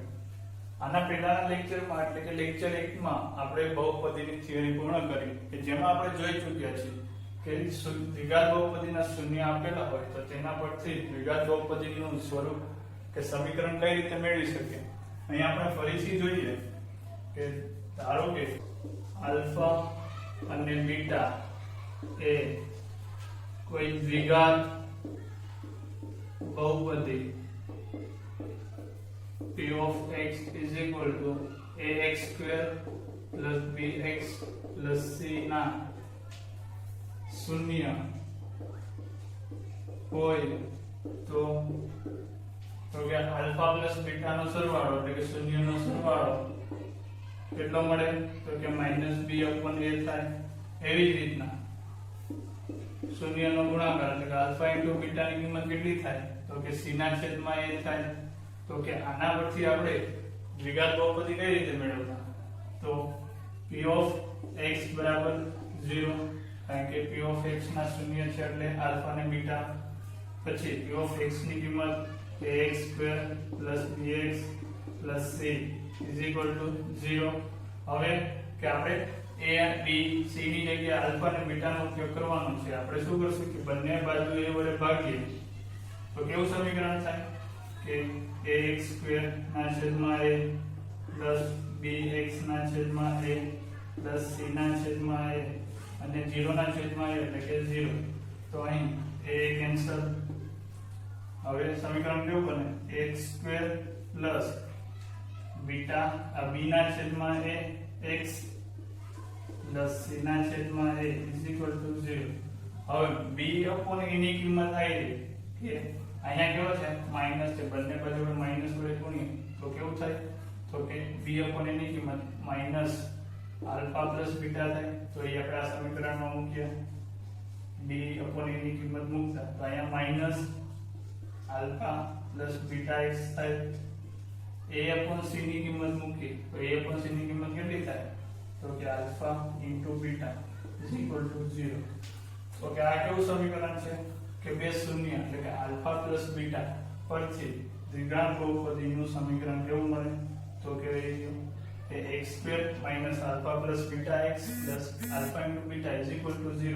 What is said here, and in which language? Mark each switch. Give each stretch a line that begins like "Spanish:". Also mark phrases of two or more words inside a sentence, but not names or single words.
Gujarati: આના પહેલાના લેક્ચરમાં એટલે કે લેક્ચર 1 માં આપણે બહુપદીની થિયરી પૂર્ણ કરી કે જેમાં આપણે જોઈ ચૂક્યા છીએ કે દ્વિઘાત બહુપદીના શૂન્ય આપેલા હોય તો તેના પરથી દ્વિઘાત બહુપદીનું સ્વરૂપ કે સમીકરણ કઈ રીતે મેળવી શકીએ. અહીં આપણે ફરીથી જોઈએ કે ધારો કે આલ્ફા અને બીટા એ કોઈ દ્વિઘાત બહુપદી
English: p of x is equal to ax square plus bx plus c
Gujarati: ના શૂન્ય હોય તો કે
English: alpha plus beta
Gujarati: નો સરવાળો એટલે કે શૂન્ય નો સરવાળો કેટલો મળે તો કે -b/a થાય. એવી જ રીતના શૂન્ય નો ગુણાકાર એટલે કે આલ્ફા * બીટા ની કિંમત કેટલી થાય તો કે c ના છેદમાં a થાય. તો કે આના પરથી આપણે દ્વિઘાત બહુપદી કઈ રીતે મેળવતા તો
English: p of x
Gujarati: બરાબર 0 કારણ કે
English: p of x
Gujarati: ના શૂન્ય છે એટલે આલ્ફા અને બીટા. પછી
English: p of x
Gujarati: ની કિંમત
English: ax square bx c is equal to 0.
Gujarati: હવે કે આપણે a b c ની જગ્યાએ આલ્ફા અને બીટા નો ઉપયોગ કરવાનો છે. આપણે શું કરશું કે બંને બાજુ a વડે ભાગીએ તો કેવું સમીકરણ થાય કે
English: ax square
Gujarati: ના છેદમાં a bx ના છેદમાં a c ના છેદમાં a અને 0 ના છેદમાં a એટલે કે 0. તો અહીં a કેન્સલ. હવે સમીકરણ કેવું બને
English: x square plus beta b
Gujarati: ના છેદમાં a
English: x plus c
Gujarati: ના છેદમાં a
English: is equal to 0.
Gujarati: હવે
English: b upon a
Gujarati: ની કિંમત આવી કે અહીંયા કેવો છે માઈનસ છે, બંને બાજુ માઈનસ વડે ગુણીએ તો કેવું થાય તો કે
English: b upon a
Gujarati: ની કિંમત
English: minus alpha plus beta
Gujarati: થાય. તો એ આપણે આ સમીકરણમાં મૂકીએ
English: b upon a
Gujarati: ની કિંમત મૂકતા તો અહીંયા
English: minus alpha plus beta x
Gujarati: થાય.
English: a upon c
Gujarati: ની કિંમત મૂકીએ તો
English: a upon c
Gujarati: ની કિંમત કેટલી થાય તો કે
English: alpha into beta is equal to 0.
Gujarati: તો કે આ કેવું સમીકરણ છે કે બે શૂન્ય એટલે કે
English: alpha plus beta
Gujarati: પરથી દ્વિઘાત બહુપદીનું સમીકરણ કેવું મળે તો કે
English: x square minus alpha plus beta x plus alpha into beta is equal to 0.